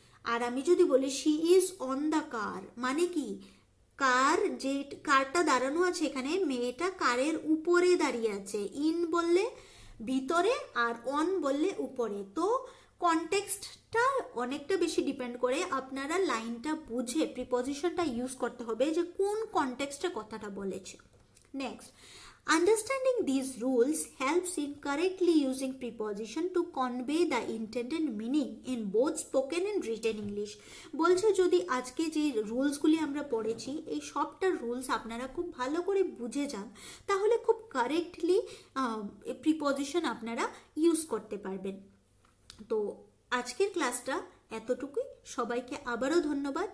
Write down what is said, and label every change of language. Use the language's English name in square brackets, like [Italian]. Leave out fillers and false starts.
[Bangla] আর আমি যদি বলি [English] she is on the car, [Bangla] মানে কি কার, যে কারটা দাঁড়ানো আছে এখানে মেয়েটা কারের উপরে দাঁড়িয়ে আছে, ইন বললে ভিতরে আর অন বললে উপরে। তো কনটেক্সটটা অনেকটা বেশি ডিপেন্ড করে, আপনারা লাইনটা বুঝে প্রিপোজিশনটা ইউজ করতে হবে যে কোন কনটেক্সটে কথাটা বলেছে। [English] Next, understanding these rules helps in correctly using preposition to convey the intended meaning in both spoken and written English. [Bangla] বলছে যদি আজকে যে রুলসগুলি আমরা পড়েছি এই সবটা রুলস আপনারা খুব ভালো করে বুঝে যান তাহলে খুব কারেক্টলি প্রিপোজিশন আপনারা ইউজ করতে পারবেন। তো আজকের ক্লাসটা এতটুকুই, সবাইকে আবারও ধন্যবাদ।